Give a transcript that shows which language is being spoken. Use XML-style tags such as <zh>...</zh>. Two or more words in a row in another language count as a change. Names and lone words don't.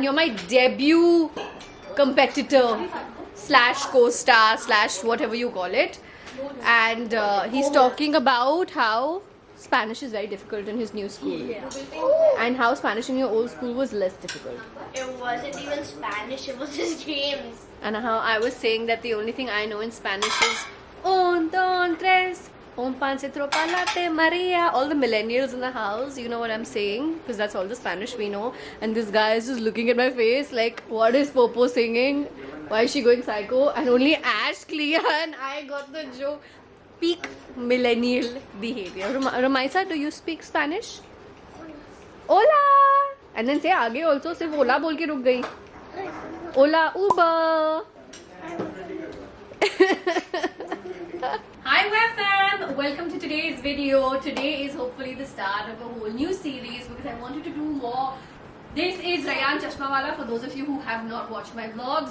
<en>You're my debut competitor / co-star / whatever you call it, and he's talking about how Spanish is very difficult in his new school, and how Spanish in your old school was less difficult. It wasn't even Spanish, it was just games. And how I was saying that the only thing I know in Spanish is</en> <es>un, dos, tres, un pan se tropalate,</es> <en>Maria. All the millennials in the house, you know what I'm saying, because that's all the Spanish we know. And this guy is just looking at my face like, what is Popo singing? Why is she going psycho? And only Ash, Clea and I got the joke. Peak millennial behavior. Ramaisa, do you speak Spanish?</en> <hi>Hola!</hi> <en>And then say</en> <hi>आगे also, सिर्फ Hola बोल के रुक गई.</hi> <en>Hola, Uber! Hi WFM! Welcome to today's video. Today is hopefully the start of a whole new series because I wanted to do more. This is Rayyan Chashmawala, for those of you who have not watched my vlogs.</en>